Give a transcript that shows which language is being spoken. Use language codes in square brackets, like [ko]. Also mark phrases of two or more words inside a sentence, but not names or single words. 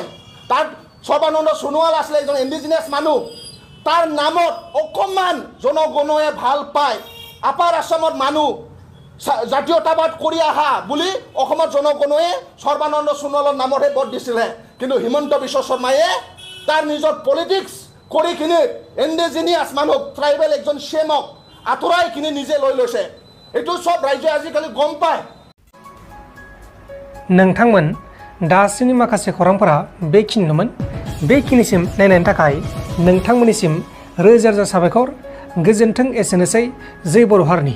[as] তাত সৰ্বানন্দ সোণোৱাল আছিলে এজন ইণ্ডিজিনিয়াছ মানুহ তাৰ নামত অকণমান জনগণে ভাল পায় আপাৰ আছামৰ মানুহ জাতীয়তাবাদ কৰি আহা বুলি অসমৰ জনগণে সৰ্বানন্দ সোণোৱালৰ নামতহে ভোট দিছিলে। কিন্তু হিমন্ত বিশ্ব শৰ্মায়ে তাৰ নিজৰ পলিটিক্স কৰি কিনে ইণ্ডিজিনিয়াছ মানুহ ট্ৰাইবেল একজন CMক আঁতৰাই কিনে নিজে লৈ লৈছে। এইটো সব ৰাইজে আজিকালি গম পায়। [brx] नोंथांमोन दासिमनि माखासे खौरांफोरा बेखिनिल'मोन। बेखिनिसिम नायनायनि थाखाय नोंथांमोननिसिम रोजा रोजा साबायखर। गोजोन्थों। एसेनोसै। जै बर' हारिनि।